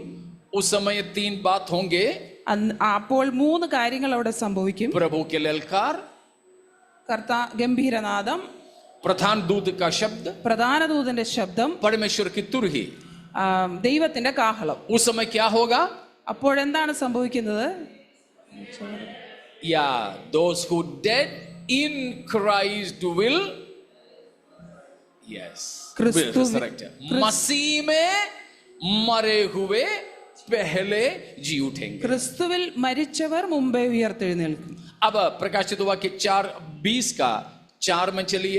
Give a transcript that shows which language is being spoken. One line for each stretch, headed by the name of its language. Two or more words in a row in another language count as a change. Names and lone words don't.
Hindi: उस समय 3 बात होंगे.
Malayalam: അപ്പോൾ 3 കാര്യങ്ങൾ അവിടെ സംഭവിക്കും.
Hindi: प्रभु के ललकार,
Malayalam: ഗംഭീരനാദം,
Hindi: प्रधान दूत का शब्द,
Malayalam: പ്രധാന ദൂതന്റെ ശബ്ദം,
Hindi: परमेश्वर की तुरही.
Malayalam: ദൈവത്തിന്റെ കാഹളം.
Hindi: उस समय क्या होगा?
Malayalam: അപ്പോഴെന്താണ് സംഭവിക്കുന്നത്?
Hindi: या
English: those who dead in Christ will
Hindi: मसीह में मरे हुए पहले जी उठेंगे.
Malayalam: ക്രിസ്തുവിൽ മരിച്ചവർ മുമ്പേ ഉയർത്തെഴുന്നേൽക്കും.
Hindi: अब प्रकाशित वाक्य 4:20 का 4 में चलिए.